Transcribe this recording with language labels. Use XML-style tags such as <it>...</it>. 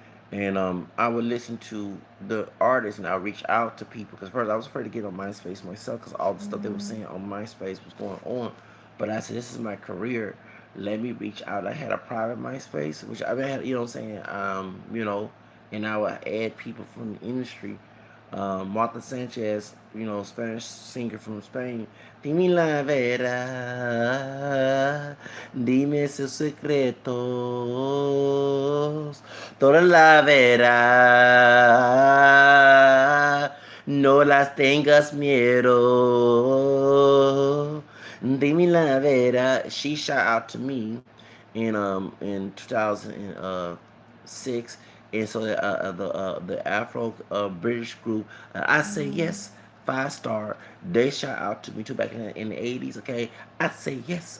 <en>And I would listen to the artists and I would reach out to people because first I was afraid to get on MySpace myself because all the stuff they were saying on MySpace was going on. But I said, this is my career. Let me reach out. I had a private MySpace, which I had, you know what I'm saying, and I would add people from the industry. Martha Sanchez, Spanish singer from Spain.</en> <es>Dime la verdad, dime sus secretos, toda la verdad, no las tengas miedo. Dime la verdad.</es> <en>She shot out to me in 2006, and so the Afro British group, I say yes, 5 star. They shot out to me too back in the 80s. Okay, I say yes.</en>